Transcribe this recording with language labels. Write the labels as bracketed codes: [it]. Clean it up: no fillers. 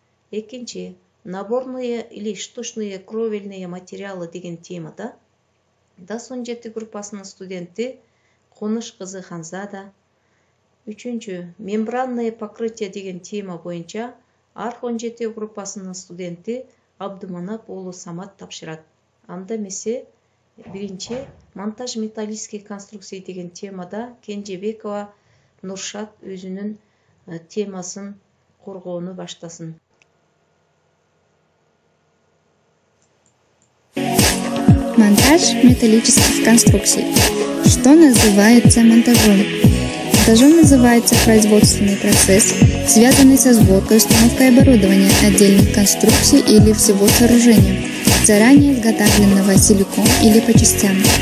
[ky] Экинчи, [ru] наборные или штучные кровельные материалы [ky] деген темада DAS 17 группасынын студенти Конуш кызы Ханзада. Үчүнчү, мембранное покрытие деген тема боюнча ARH 17 группасынын студенти Абдыманап уулу Самат тапшырат. Анда эмесе биринчи, [ru] монтаж металлических конструкций [ky] деген темада Кенжебекова Нуршат өзүнүн темасын коргоону баштасын. [ru] Монтаж металлических конструкций. Что называется монтажом? Монтажом называется производственный процесс, связанный со сборкой и установкой оборудования отдельных конструкций или всего сооружения, заранее изготовленного целиком или по частям.